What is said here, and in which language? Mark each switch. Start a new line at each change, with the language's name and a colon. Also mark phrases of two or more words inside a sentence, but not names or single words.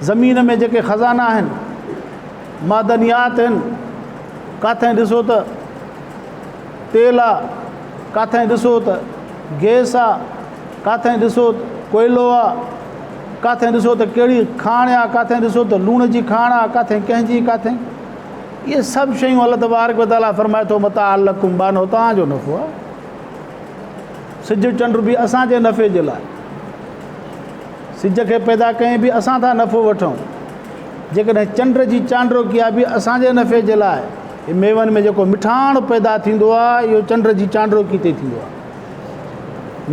Sindhi: ज़मीन में जेके ख़ज़ाना आहिनि, मादनियात आहिनि, किथे ॾिसो त तेल आहे, किथे ॾिसो त गैस आहे, किथे ॾिसो त कोयलो आहे, किथे ॾिसो त कहिड़ी खाण आहे, किथे ॾिसो त लूण जी खाण आहे, किथे कंहिंजी, किथे। इहे सभु शयूं
Arabic: الله تبارك و تعالى
Sindhi: फरमाए थो
Arabic: متاع لكم
Sindhi: बानो, तव्हांजो नफ़ो आहे। सिज चंड बि असांजे नफ़े जे लाइ। सिज खे पैदा कयईं बि असां था नफ़ो वठूं। जेकॾहिं चंड जी चांड्रोकी आहे बि असांजे नफ़े जे लाइ। मेवनि में जेको मिठाण पैदा थींदो आहे इहो चंड जी चांड्रोकी ते थींदो आहे।